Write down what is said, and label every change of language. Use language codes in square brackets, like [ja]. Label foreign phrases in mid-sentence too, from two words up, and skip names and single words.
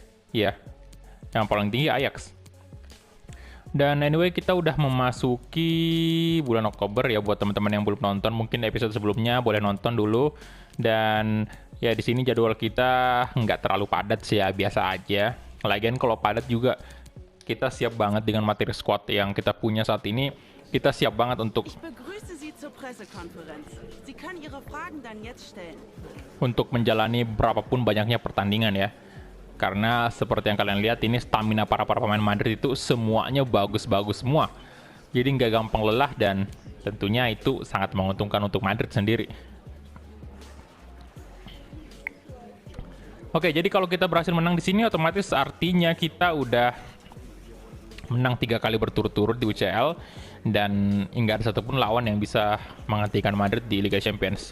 [id] Iya, yang paling tinggi Ajax. Dan anyway, kita udah memasuki bulan Oktober ya. Buat teman-teman yang belum nonton, mungkin episode sebelumnya boleh nonton dulu. Dan ya di sini jadwal kita nggak terlalu padat sih ya, biasa aja. Lagian kalau padat juga kita siap banget dengan materi squad yang kita punya saat ini. Kita siap banget untuk [de] Ich begrüße Sie zur Pressekonferenz. Sie können Ihre Fragen dann jetzt stellen. [id] menjalani berapapun banyaknya pertandingan ya. Karena seperti yang kalian lihat, ini stamina para pemain Madrid itu semuanya bagus-bagus semua. Jadi nggak gampang lelah, dan tentunya itu sangat menguntungkan untuk Madrid sendiri. Oke, jadi kalau kita berhasil menang di sini, otomatis artinya kita udah menang 3 kali berturut-turut di UCL, dan nggak ada satupun lawan yang bisa menghentikan Madrid di Liga Champions.